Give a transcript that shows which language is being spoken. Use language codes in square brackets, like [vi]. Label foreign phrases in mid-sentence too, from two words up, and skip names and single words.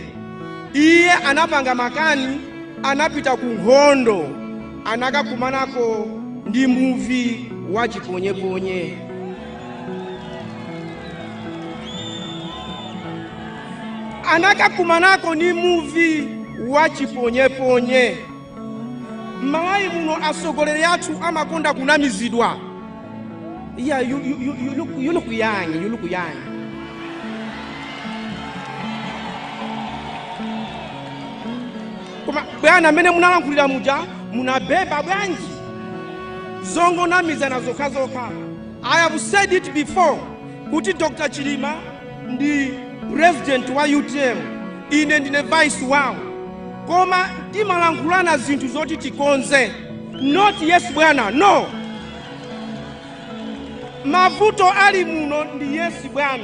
[ny] Iye anapanga makani, anapita ku nkhondo, anakakumanako ndi muvi wa chiponyeponye. Anakakumanako ni muvi wa chiponyeponye. Malayi muno asogoleri athu amakonda kunamizidwa. [en] Yeah, you look young. [ny] Koma bwana amene munalankhulira muja munabeba bwanji zongo namiza na zokhazokha. [en] I have said it before kuti Dr. [ny] Chilima ndi president wa UTM, ine ndine vice wawo, koma timalankhulana zinthu zoti tikonze. [en] Not yes bwana, no. [ny] Mavuto ali muno ndi yes bwana.